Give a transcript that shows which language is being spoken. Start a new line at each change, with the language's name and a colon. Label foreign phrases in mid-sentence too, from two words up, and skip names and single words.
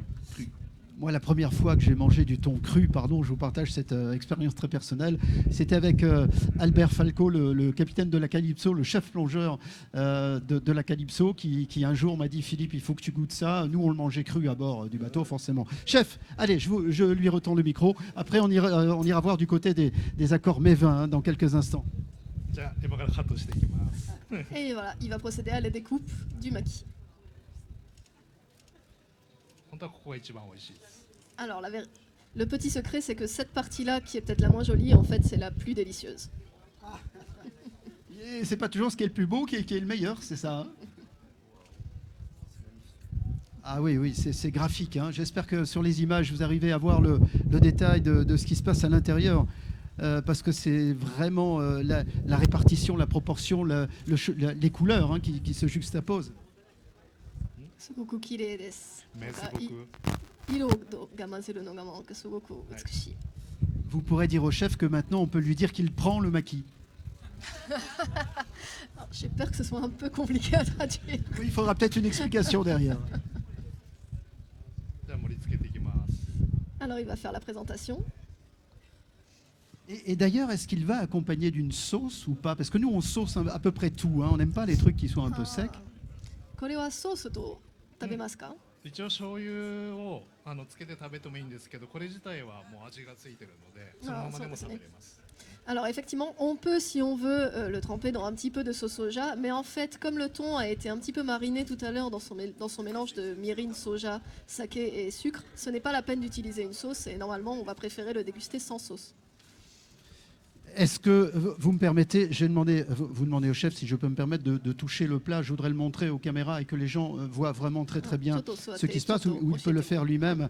French: Moi, la première fois que j'ai mangé du thon cru, pardon, je vous partage cette expérience très personnelle, c'était avec Albert Falco, le capitaine de la Calypso, le chef plongeur de la Calypso, qui un jour m'a dit « Philippe, il faut que tu goûtes ça ». Nous, on le mangeait cru à bord du bateau, forcément. Chef, allez, je lui retends le micro. Après, on ira voir du côté des accords mévins dans quelques instants.
Japanese: じゃあ今からカットしていきます。
French: Et voilà, il va procéder à la découpe du maquis.
Japanese: 本当はここが一番美味しいです。
French: Alors, le petit secret, c'est que cette partie-là, qui est peut-être la moins jolie, en fait, c'est la plus délicieuse. Et c'est pas toujours ce qui est le plus beau qui est le meilleur, c'est ça, hein? Ah oui, c'est graphique, hein. J'espère que sur les images, vous arrivez à voir le détail de ce qui se passe à l'intérieur. Parce que c'est vraiment la répartition, la proportion, les couleurs hein, qui se juxtaposent.
Japanese: すごく綺麗です.
French: Merci beaucoup.
Japanese: 色が混ぜるのがまんかすごく美しい.
French: Vous pourrez dire au chef que maintenant on peut lui dire qu'il prend le maquis. J'ai peur que ce soit un peu compliqué à traduire. Oui, il faudra peut-être une explication derrière.
Japanese: じゃあ盛り付けていきます。
French: Alors il va faire la présentation. Et d'ailleurs, est-ce qu'il va accompagner d'une sauce ou pas? Parce que nous, on sauce à peu près tout. Hein. On n'aime pas les trucs qui soient un peu secs.
Japanese: これはソースと食べますか？一応醤油をつけて食べてもいいんですけど、これ自体はもう味がついてるので、そのままでも食べれます。
French: Alors effectivement, on peut, si on veut, le tremper dans un petit peu de sauce soja, mais en fait, comme le thon a été un petit peu mariné tout à l'heure dans son mélange de mirin, soja, saké et sucre, ce n'est pas la peine d'utiliser une sauce et normalement, on va préférer le déguster sans sauce. Est-ce que vous me permettez, vous demandez au chef si je peux me permettre de toucher le plat, je voudrais le montrer aux caméras et que les gens voient vraiment très bien ce qui se passe, ou il peut le faire lui-même.